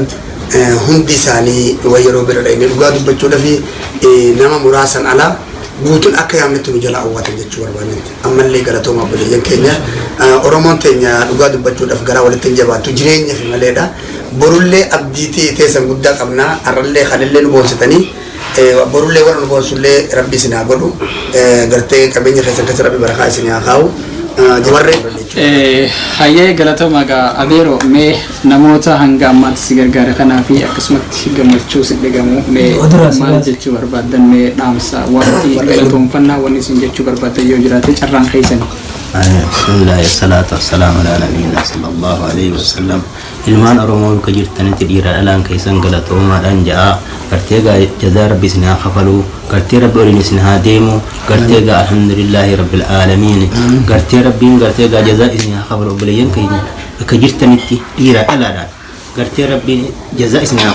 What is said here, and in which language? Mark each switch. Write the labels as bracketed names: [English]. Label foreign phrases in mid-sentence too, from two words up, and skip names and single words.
[Oromo] hundi isaanii yeroo bira dhaqnee dhugaa dubbachuudha fi nama muraasan alaa guutuun akka yaamnetti nu jala awwaatan jechuu barbaannetti ammallee galatooma biyyan keenya oromoon teenya dhugaa dubbachuudhaaf gara walitti hin jabaattu jireenya fi maleedha borullee abdiitii teessan guddaa qabnaa arrallee kadhallee nu boonsitanii borullee warra nu boonsullee rabbi isin haa godhu gartee qabeenya keessan keessa rabbi barakaa isin haa kaa'u jabarree hayyee galatooma gaa adeero mee namoota hanga ammaatti si gargaara kanaa fi akkasumatti gammachuu si dhigamu mee maal jechuu barbaadan mee dhaamsa wanti galatoomfannaa wanni isin jechuu barbaadan yoo jiraate carraan keessan [Arabic] بسم الله الصلاة والسلام على نبينا صلى الله عليه وسلم [Oromo] ilmaan oromoo ka jirtanitti dhiira dhalaan keessan galatoomaadhaan ja'a gartee gaa jazaa rabbi isin haa kafalu gartee rabbi waliin isin haa deemu gartee gaa [Arabic] الحمد لله رب العالمين [Oromo] gartee rabbiin gartee gaa jazaa isin haa kafalu obboleeyyan keenya ka jirtanitti dhiira dhalaadhaan gartee rabbiin jazaa isin haa